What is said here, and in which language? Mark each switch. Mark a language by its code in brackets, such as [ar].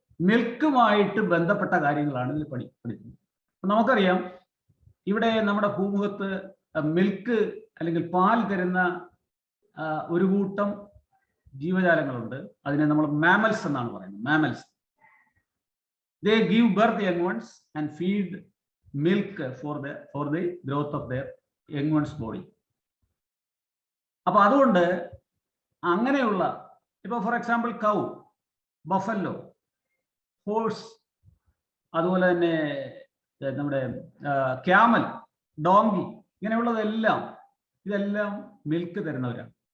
[ml] മിൽക്കുമായിട്ട് ബന്ധപ്പെട്ട കാര്യങ്ങളാണ് ഇതിൽ പഠിക്കുന്നത്. നമുക്കറിയാം, ഇവിടെ നമ്മുടെ ഭൂമുഖത്ത് മിൽക്ക് അല്ലെങ്കിൽ പാൽ തരുന്ന ഒരു കൂട്ടം ജീവജാലങ്ങളുണ്ട്. അതിനെ നമ്മൾ മാമൽസ് എന്നാണ് പറയുന്നത്. [en] Mammals, they give birth young ones and feed milk for the growth of their young ones body. [ml] അപ്പൊ അതുകൊണ്ട് അങ്ങനെയുള്ള, ഇപ്പൊ for example cow, buffalo, horse, അതുപോലെ തന്നെ നമ്മുടെ ക്യാമൽ, ഡോങ്കി, ഇങ്ങനെയുള്ളതെല്ലാം ഇതെല്ലാം മിൽക്ക് തരുന്നവരാണ്.